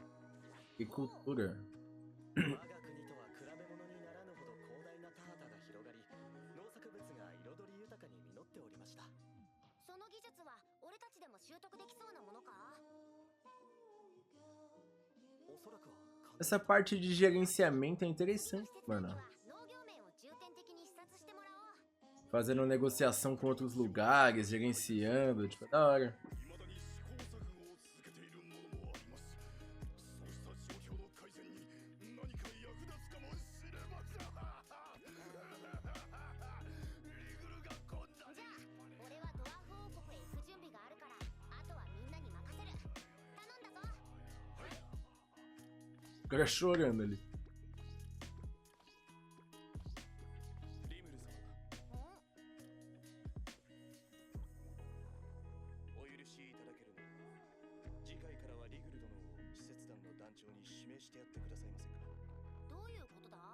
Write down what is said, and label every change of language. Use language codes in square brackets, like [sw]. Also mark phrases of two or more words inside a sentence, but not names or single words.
[pt] Que cultura. [ja] 我が国とは比べ物にならぬほど広大な田畑が広がり、農作物が彩り豊かに実っておりました。その技術は俺たちでも習得できそうなものか？おそらくは [pt] Essa parte de gerenciamento é interessante, mano. [ja] 農業面を重点的に視察してもらおう。 [pt] Fazendo negociação com outros lugares, gerenciando, tipo, é da hora. [ja] 未だに試行錯誤を続けているものもあります。そうした状況の改善に何か役立つかもしれません。リグルがこんなにじゃあ俺はドワーフ王国へ行く準備があるから、あとはみんなに任せる。頼んだぞ。 [pt] O cara chorando ali. [ja] リムル様、お許しいただけるのは、次回からはリグル殿を使節団の団長に指名してやってくださいませんか。どういうことだ？